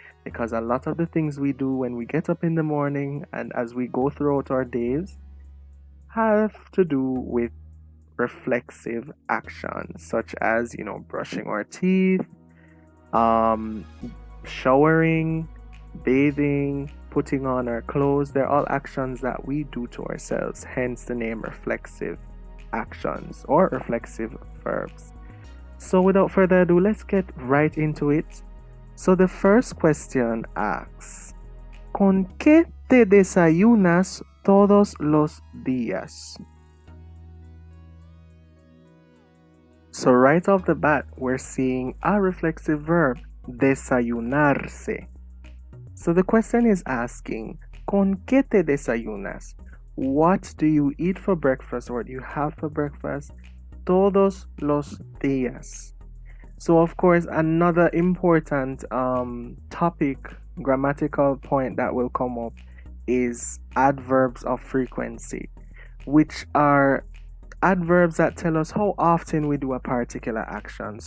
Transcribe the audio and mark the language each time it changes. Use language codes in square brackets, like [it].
[en] Because a lot of the things we do when we get up in the morning and as we go throughout our days have to do with reflexive actions, such as, brushing our teeth, showering, bathing, putting on our clothes. They're all actions that we do to ourselves, hence the name reflexive actions or reflexive verbs. So without further ado, let's get right into it. So the first question asks, [es] ¿Con qué te desayunas todos los días? [en] So right off the bat, we're seeing a reflexive verb, desayunarse. So the question is asking, [es] ¿Con qué te desayunas? [en] What do you eat for breakfast or do you have for breakfast? [es] Todos los días. [en] So of course, another important topic, grammatical point that will come up is adverbs of frequency, which are adverbs that tell us how often we do a particular action.